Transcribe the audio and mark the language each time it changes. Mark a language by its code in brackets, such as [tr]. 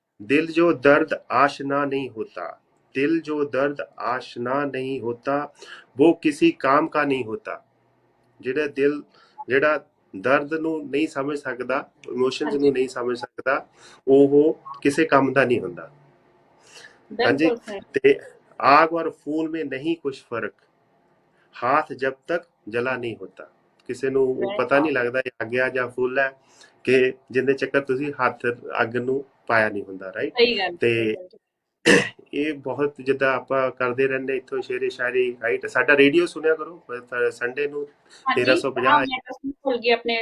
[hi] दिल जो दर्द आशना नहीं होता, दिल जो दर्द आशना नहीं होता, वो किसी काम का नहीं होता। [pa] ਜਿਹੜਾ ਦਿਲ ਜਿਹੜਾ ਦਰਦ ਨੂੰ ਨਹੀਂ ਸਮਝ ਸਕਦਾ, ਇਮੋਸ਼ਨਸ ਹਾਂਜੀ ਨੂੰ ਨਹੀਂ ਸਮਝ ਸਕਦਾ, ਉਹ ਕਿਸੇ ਕੰਮ ਦਾ ਨਹੀਂ ਹੁੰਦਾ। ਹਾਂਜੀ। [hi] बिल्कुल सर। ਤੇ आग और फूल में नहीं कुछ फर्क, हाथ जब तक जला नहीं होता। [pa] ਕਿਸੇ ਨੂੰ [en] Very [pa] ਪਤਾ ਨਹੀਂ ਲੱਗਦਾ ਇਹ ਅੱਗ ਆ ਜਾਂ ਫੁੱਲ ਹੈ, ਕਿ ਜਿੰਨੇ ਚੱਕਰ ਤੁਸੀਂ ਹੱਥ ਅੱਗ ਨੂੰ ਪਾਇਆ ਨਹੀਂ ਹੁੰਦਾ। ਰਾਈਟ। ਸਹੀ ਗੱਲ ਤੇ ਸਹੀ ਗੱਲ। ਇਹ ਬਹੁਤ ਜਿੱਦਾਂ ਆਪਾਂ ਕਰਦੇ ਰਹਿੰਦੇ ਇੱਥੋਂ ਸ਼ੇਰੇ ਸ਼ਾਇਰੀ। ਰਾਈਟ। ਸਾਡਾ ਰੇਡੀਓ ਸੁਣਿਆ ਕਰੋ ਸੰਡੇ ਨੂੰ ਹਾਂਜੀ 1350 ਹਾਂ ਮੈਂ ਦੱਸਣਾ ਭੁੱਲ ਗਈ ਆਪਣੇ